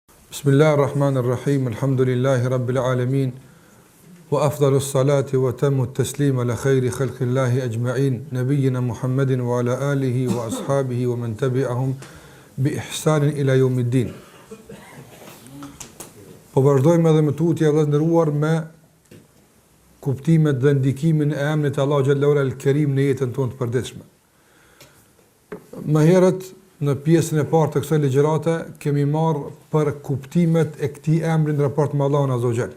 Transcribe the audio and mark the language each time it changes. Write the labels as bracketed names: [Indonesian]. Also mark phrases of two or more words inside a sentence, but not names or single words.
[Arabic] بسم الله الرحمن الرحيم الحمد لله رب العالمين وأفضل الصلاة وأتم التسليم على خير خلق الله أجمعين نبينا محمد وعلى آله وأصحابه ومن تبعهم بإحسان إلى يوم الدين. [Albanian] Po vazhdojmë edhe me tutje e vëllezëruar me kuptimet dhe ndikimin e emrit Allah xhallahu al-Karim në jetën tonë të përditshme. Më herët në pjesën e parë të kësaj ligjërate kemi marrë për kuptimet e këtij emri në raport me Allahun [Arabic] عز وجل.